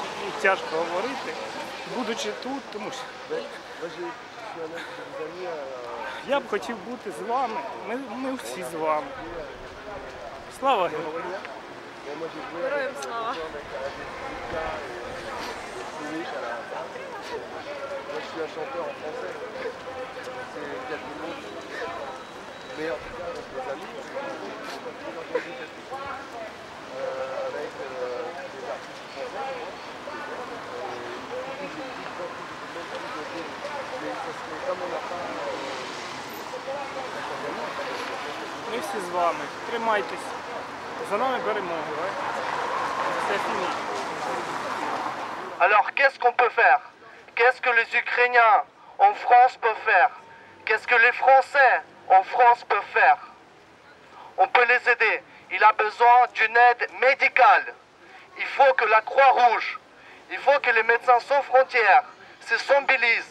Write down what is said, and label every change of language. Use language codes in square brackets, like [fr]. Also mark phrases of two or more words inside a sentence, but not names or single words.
[uk] І тяжко говорити, будучи тут, тому що я б хотів бути з вами, ми всі з вами. Слава героям! Героям слава! [fr] Mais en tout cas, avec les amis, on a organisé quelque chose avec des artistes français. Mais comme on n'a pas... [uk] Ми всі з вами, тримайтесь, за нами перемога. Це фініш. [fr] Alors, qu'est-ce qu'on peut faire? Qu'est-ce que les Ukrainiens en France peuvent faire? Qu'est-ce que les Français en France peuvent faire? On peut les aider. Il a besoin d'une aide médicale. Il faut que la Croix-Rouge, il faut que les médecins sans frontières se mobilisent.